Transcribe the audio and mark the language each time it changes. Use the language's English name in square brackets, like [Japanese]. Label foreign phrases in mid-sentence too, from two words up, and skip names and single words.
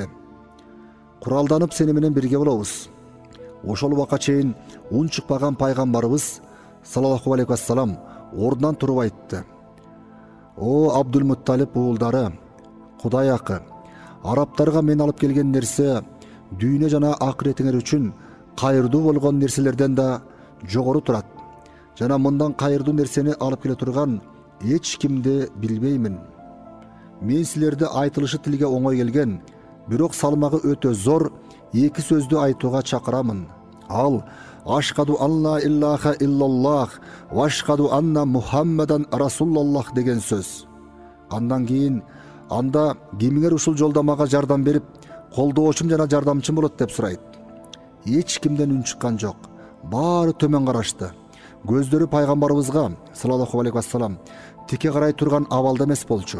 [Kyrgyz] Куралданып сени менен бирге болобуз." Ошол убакка чейин ун чыкпаган Пайгамбарыбыз [Arabic] صلى الله عليه وسلم [Kyrgyz] ордунан туруп айтты: "О Абдул-Мутталип уулдары, Кудай акы, арабтарга мен алып келген нерсе дүйнө жана акыретиңер үчүн кайырдуу болгон нерселерден да жогору турат. Жана мындан кайырдуу нерсени алып келе турган эч кимди билбеймин. Мен силерди айтылышы тилге оңой келген, бирок салмагы өтө зор эки сөздү айтууга чакырамын. [Arabic] Ал أشهد أن لا إله إلا الله وأشهد أن محمدا رسول الله [Kyrgyz] деген сөз. Андан кийин анда кимиңер ушул жолдо мага жардам берип, колдоочум жана жардамчым болот деп сурайт. Эч кимден үн чыккан жок. Баары төмөн карашты. Көздөрү Пайгамбарыбызга [Arabic] صلى الله عليه وسلم [Kyrgyz] тике карай турган абалда эмес болчу.